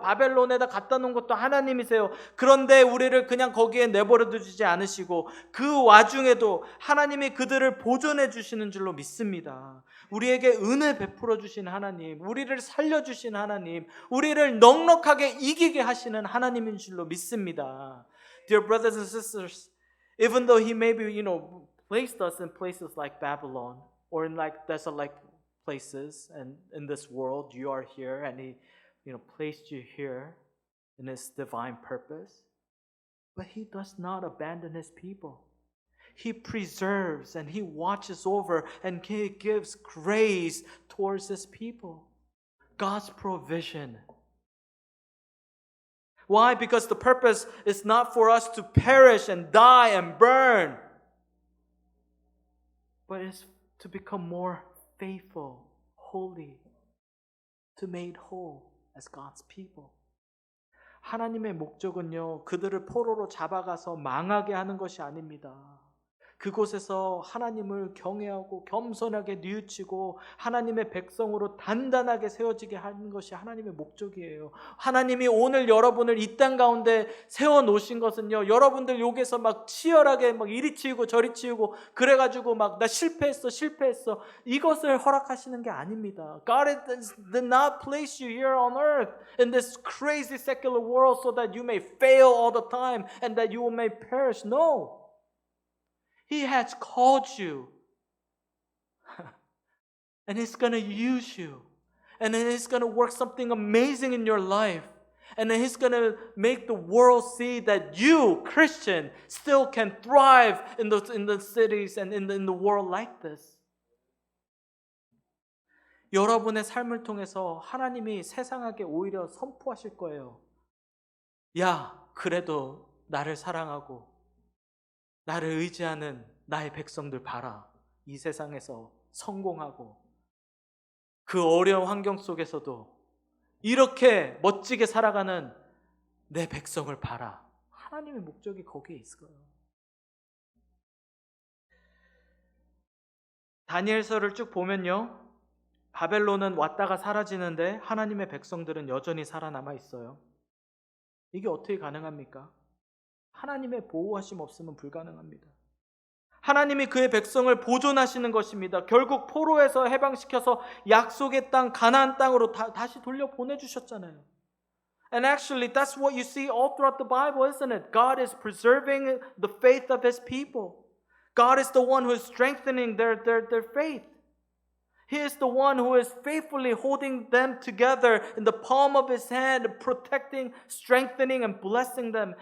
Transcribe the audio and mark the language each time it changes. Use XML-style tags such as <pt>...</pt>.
<ko>바벨론에다 갖다 놓은 것도 하나님이세요. 그런데 우리를 그냥 거기에 내버려 두지 않으시고 그 와중에도 하나님이 그들을 보존해 주시는 줄로 믿습니다. 우리에게 은혜 베풀어 주신 하나님, 우리를 살려주신 하나님, 우리를 넉넉하게 이기게 하시는 하나님인 줄로 믿습니다.</ko> <en>Dear brothers and sisters, even though He maybe placed us in places like Babylon, or in like desolate places, and in this world you are here, and He, placed you here in His divine purpose. But He does not abandon His people. He preserves and He watches over and He gives grace towards His people. God's provision. Why? Because the purpose is not for us to perish and die and burn, but it's to become more faithful, holy, to made whole as God's people.</en> <ko>하나님의 목적은요, 그들을 포로로 잡아가서 망하게 하는 것이 아닙니다. 그곳에서 하나님을 경외하고 겸손하게 뉘우치고 하나님의 백성으로 단단하게 세워지게 하는 것이 하나님의 목적이에요. 하나님이 오늘 여러분을 이 땅 가운데 세워놓으신 것은요, 여러분들 여기서 막 치열하게 막 이리 치우고 저리 치우고 그래가지고 막 나 실패했어 이것을 허락하시는 게 아닙니다.</ko> <en>God did not place you here on earth in this crazy secular world so that you may fail all the time and that you may perish. No. He has called you. And He's going to use you. And then He's going to work something amazing in your life. And then He's going to make the world see that you, Christian, still can thrive in the cities and in the world like this.</en> <ko>여러분의 삶을 통해서 하나님이 세상에게 오히려 선포하실 거예요. 야, 그래도 나를 사랑하고 나를 의지하는 나의 백성들 봐라. 이 세상에서 성공하고 그 어려운 환경 속에서도 이렇게 멋지게 살아가는 내 백성을 봐라. 하나님의 목적이 거기에 있어요. 다니엘서를 쭉 보면요, 바벨론은 왔다가 사라지는데 하나님의 백성들은 여전히 살아남아 있어요. 이게 어떻게 가능합니까? 하나님의 보호하심 없으면 불가능합니다. 하나님이 그의 백성을 보존하시는 것입니다. 결국 포로에서 해방시켜서 약속의 땅 가나안 땅으로 다시 돌려 보내주셨잖아요.</ko> <en>And actually that's what you see all throughout the Bible, isn't it? God is preserving the faith of His people. God is the one who is strengthening their faith. He is the one who is faithfully holding them together in the palm of His hand, protecting, strengthening, and blessing them.</en>